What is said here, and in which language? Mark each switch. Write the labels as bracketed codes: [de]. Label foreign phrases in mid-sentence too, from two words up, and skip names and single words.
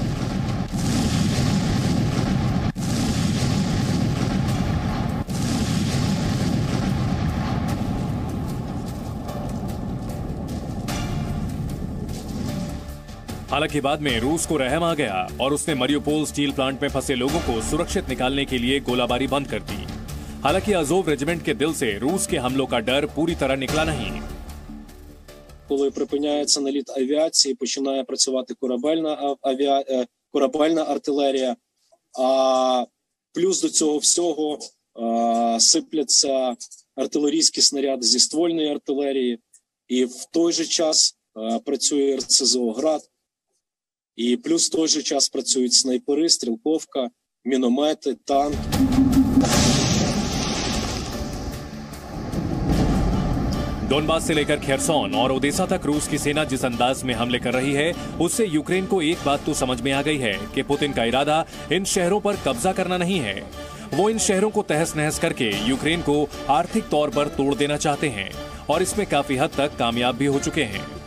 [hi] हालांकि बाद में रूस को रहम आ गया और उसने मरियुपोल [en] steel plant [hi] में फंसे लोगों को सुरक्षित निकालने के लिए गोलाबारी बंद कर दी। हालांकि अजोव रेजिमेंट के दिल से रूस के हमलों का डर पूरी तरह निकला नहीं। [uk] Коли припиняється наліт авіації, починає працювати корабельна артилерія, а плюс до цього всього сипляться артилерійські снаряди зі ствольної артилерії, і в той же час працює РСЗО «Град», і плюс в той же час працюють снайпери, стрілковка, міномети, танки. [hi] डोनबास से लेकर खेरसौन और ओडेसा तक रूस की सेना जिस अंदाज में हमले कर रही है, उससे यूक्रेन को एक बात तो समझ में आ गई है कि पुतिन का इरादा इन शहरों पर कब्जा करना नहीं है। वो इन शहरों को तहस नहस करके यूक्रेन को आर्थिक तौर पर तोड़ देना चाहते हैं और इसमें काफी हद तक कामयाब भी हो चुके हैं।